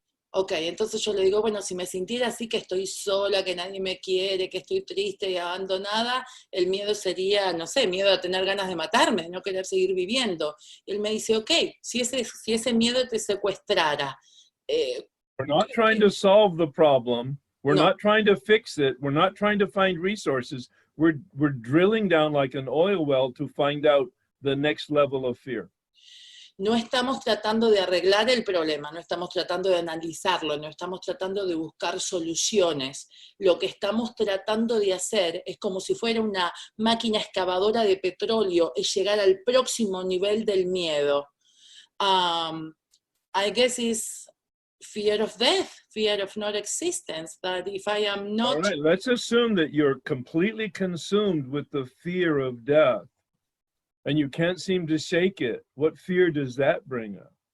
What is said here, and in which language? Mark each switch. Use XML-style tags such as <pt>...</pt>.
<es>Ok, entonces yo le digo, bueno, si me sintiera así, que estoy sola, que nadie me quiere, que estoy triste y abandonada, el miedo sería, no sé, miedo a tener ganas de matarme, de no querer seguir viviendo. Y él me dice, ok, si ese miedo te secuestrara.</es> <en>We're not trying to solve the problem. We're No. not trying to fix it. We're not trying to find resources. We're drilling down like an oil well to find out the next level of fear.</en> <es>No estamos tratando de arreglar el problema, no estamos tratando de analizarlo, no estamos tratando de buscar soluciones. Lo que estamos tratando de hacer es como si fuera una máquina excavadora de petróleo, es llegar al próximo nivel del miedo.</es> <en>I guess it's fear of death, fear of not existence, that if I am not... All right, let's assume that you're completely consumed with the fear of death. And you can't seem to shake it. What fear does that bring up?</en>